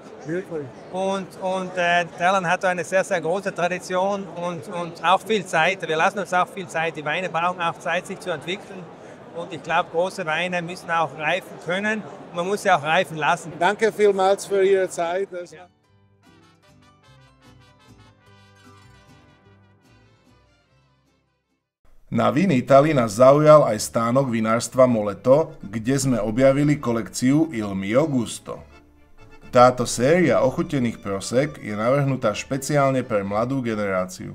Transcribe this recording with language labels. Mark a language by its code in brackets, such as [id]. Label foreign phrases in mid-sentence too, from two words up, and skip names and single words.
[de] Wirklich? Und Thailand hat eine sehr, sehr große Tradition und auch viel Zeit. Wir lassen uns auch viel Zeit. Die Weine brauchen auch Zeit, sich zu entwickeln. Und ich glaube, große Weine müssen auch reifen können. Und man muss sie auch reifen lassen. Danke vielmals für Ihre Zeit. [sk] Na Vin Italy nás zaujal aj stánok vinárstva Moleto, kde sme objavili kolekciu Il Mio Gusto. Táto séria ochutených prosek je navrhnutá špeciálne pre mladú generáciu.